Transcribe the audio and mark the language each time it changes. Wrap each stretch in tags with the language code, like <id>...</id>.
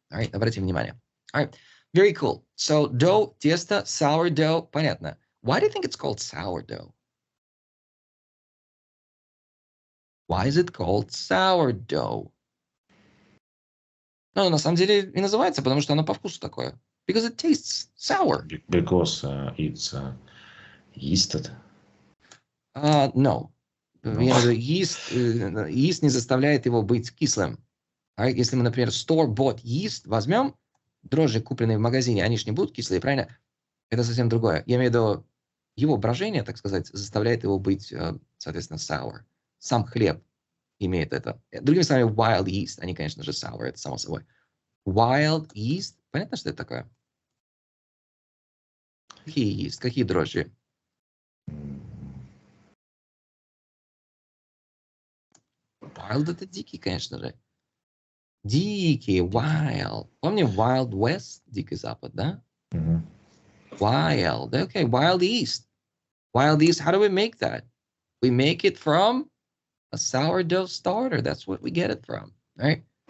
<en>All right,</en> <ru>обратите внимание.</ru> <en>All right. Very cool. So, dough, тесто, sourdough, понятно. Why do you think it's called sourdough? Why is it called sourdough?</en> <ru>Ну, на самом деле и называется, потому что оно по вкусу такое.</ru> <en>Because it tastes sour. Because it's yeasted. No.</en> <ru>Yeast не заставляет его быть кислым. Если мы, например, store-bought yeast возьмем, дрожжи, купленные в магазине, они же не будут кислые, правильно? Это совсем другое. Я имею в виду его брожение, так сказать, заставляет его быть, соответственно, sour. Сам хлеб имеет это. Другими словами, wild yeast, они, конечно же, sour, это само собой. Wild yeast, понятно, что это такое? Какие yeast, какие дрожжи? Wild это дикий, конечно же. Дикий, wild. Помним Wild West, Дикий Запад, да?</ru> <en>Wild, okay, wild yeast. Wild yeast, how do we make that? We make it from a sourdough starter. That's what we get it from, right?</en>